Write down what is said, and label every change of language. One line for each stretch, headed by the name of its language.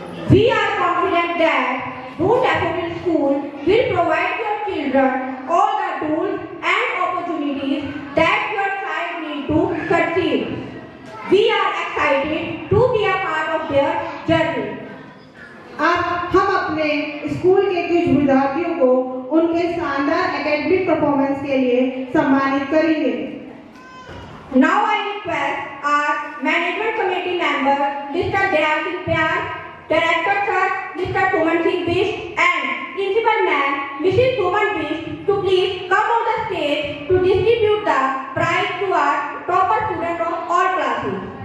English: We are confident that Boone Daffodil School will provide your children all the tools and opportunities that your child need to succeed. We are excited to be a part of their journey.
Hindi: अब हम अपने school के कुछ विद्यार्थियों को उनके शानदार academic performance के लिए सम्मानित करेंगे।
English: Now I request our management committee member, Mr. Dayal Singh Pyar, Director Sir, Mr. Suman Singh Bist, and Principal Ma'am, Mrs. Suman Bist, to please come on the stage to distribute the prize to our topper students of all classes.